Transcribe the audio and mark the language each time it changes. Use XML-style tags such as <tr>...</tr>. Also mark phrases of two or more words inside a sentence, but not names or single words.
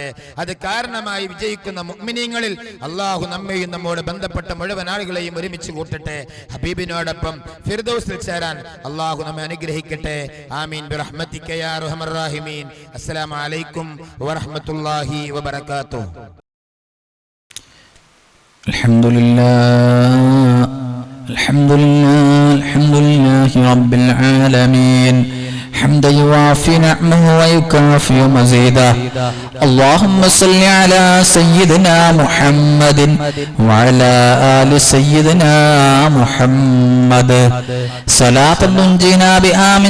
<ml>അത് കാരണമായി വിജയിക്കുന്ന മുഅ്മിനീങ്ങളിൽ അള്ളാഹു നമ്മെയും നമ്മോട് ബന്ധപ്പെട്ട മുഴുവൻ ആളുകളെയും ഒരുമിച്ച് കൂട്ടട്ടെ. ഹബീബിനോടൊപ്പം ഫിർദൗസിൽ ചേരാൻ അള്ളാഹു നമ്മെ അനുഗ്രഹിക്കട്ടെ.</ml> <ar>آمين برحمتك يا أرحم الراحمين. السلام عليكم ورحمة الله وبركاته. അൽഹംദുലില്ലാഹ് الحمد لله رب العالمين حمدا يوافي نعمه ويكافئ مزيدا. اللهم صل على سيدنا محمد وعلى آل سيدنا محمد صلاة تنجينا بها من</ar>